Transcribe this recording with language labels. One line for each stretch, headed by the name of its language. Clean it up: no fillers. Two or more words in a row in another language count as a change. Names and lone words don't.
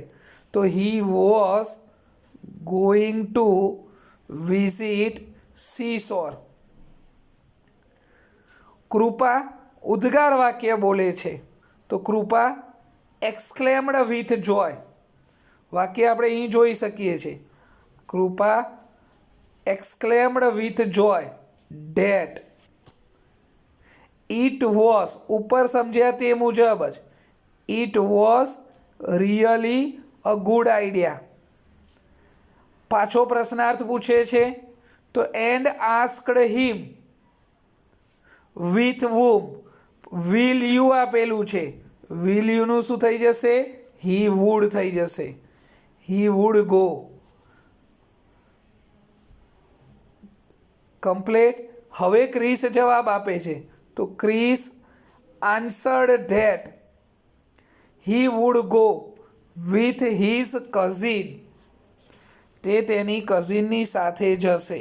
English: તો he was going to visit seashore.
Gujarati: કૃપા ઉદ્ગાર વાક્ય બોલે છે તો કૃપા
English: exclaimed with joy.
Gujarati: વાક્ય આપણે અહીં જોઈ શકીએ છીએ.
English: કૃપા exclaimed with joy that it was
Gujarati: ઉપર સમજ્યા તે મુજબ જ
English: it was really a good idea.
Gujarati: પાછો પ્રશ્નાર્થ પૂછે છે તો
English: and asked him with whom will you
Gujarati: આપેલું છે
English: will you
Gujarati: નું શું થઈ જશે
English: he would
Gujarati: થઈ જશે
English: he would go.
Gujarati: કમ્પ્લીટ. હવે ક્રિસ જવાબ આપે છે તો
English: ક્રિસ answered that he would go with his cousin.
Gujarati: તે તેની કઝિનની સાથે જશે.